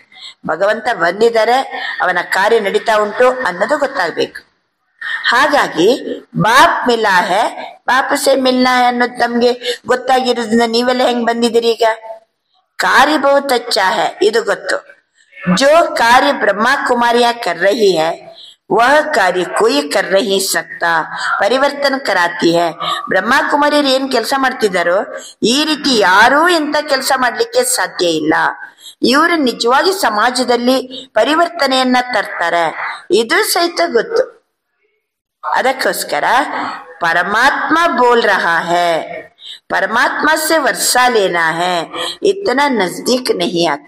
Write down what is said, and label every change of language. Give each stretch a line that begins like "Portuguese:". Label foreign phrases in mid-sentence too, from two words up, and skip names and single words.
Kannada: ಭಗವಂತ ಬಂದಿದ್ದಾರೆ, ಅವನ ಕಾರ್ಯ ನಡೀತಾ ಉಂಟು ಅನ್ನೋದು ಗೊತ್ತಾಗ್ಬೇಕು. ಹಾಗಾಗಿ
Hindi: बाप मिला है, बाप से मिलना है
Kannada: ಅನ್ನೋದು ನಮ್ಗೆ ಗೊತ್ತಾಗಿರೋದ್ರಿಂದ ನೀವೆಲ್ಲ ಹೆಂಗ್ ಬಂದಿದ್ದೀರಿ? ಈಗ ಕಾರ್ಯ
Hindi: बहुत अच्छा है,
Kannada: ಇದು ಗೊತ್ತು.
Hindi: जो कार्य ब्रह्म कुमारियाँ कर रही है वह कार्य कोई कर नहीं सकता, परिवर्तन कराती है.
Kannada: ಬ್ರಹ್ಮ ಕುಮಾರಿಯರು ಏನ್ ಕೆಲಸ ಮಾಡ್ತಿದ್ದಾರೋ ಈ ರೀತಿ ಯಾರೂ ಎಂತ ಕೆಲಸ ಮಾಡ್ಲಿಕ್ಕೆ ಸಾಧ್ಯ ಇಲ್ಲ. ಇವರು ನಿಜವಾಗಿ ಸಮಾಜದಲ್ಲಿ ಪರಿವರ್ತನೆಯನ್ನ ತರ್ತಾರೆ, ಇದು ಸಹಿತ ಗೊತ್ತು.
Hindi: ಅದಕ್ಕೋಸ್ಕರ परमात्मा बोल रहा है, परमात्मा से वर्षा लेना है, इतना नज़दीक नहीं आते.